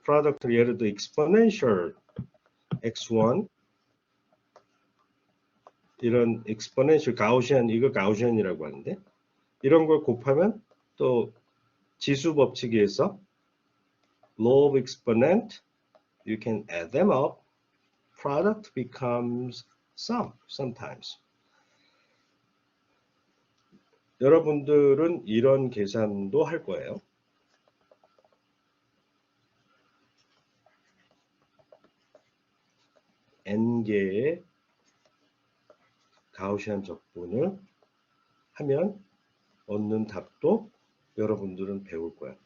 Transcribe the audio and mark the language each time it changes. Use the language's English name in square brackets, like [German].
[Korean] 프로덕트 예를 들어 exponential x1 이런 exponential 가우시안, 이거 가우시안이라고 하는데 이런 걸 곱하면 또 지수 법칙에서 [English] law of exponent you can add them up product becomes sum sometimes. [Korean] 여러분들은 이런 계산도 할 거예요. n개의 가우시안 적분을 하면 얻는 답도 여러분들은 배울 거야.